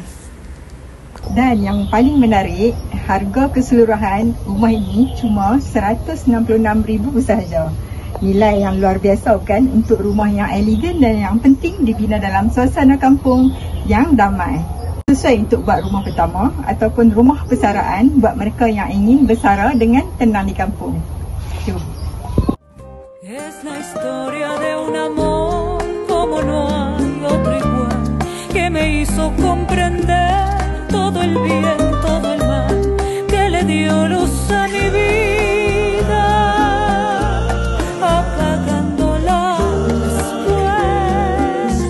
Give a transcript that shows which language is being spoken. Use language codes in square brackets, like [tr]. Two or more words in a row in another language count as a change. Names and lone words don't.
[ms] Dan yang paling menarik, harga keseluruhan rumah ini cuma RM166,000 sahaja. Nilai yang luar biasa kan untuk rumah yang elegan dan yang penting dibina dalam suasana kampung yang damai. Sesuai untuk buat rumah pertama ataupun rumah persaraan buat mereka yang ingin bersara dengan tenang di kampung. Jom. [es] Es la historia de un amor como no hay otro igual, que me hizo comprender todo el bien, todo el mal, que le dio luz a mi vida, apagándola después.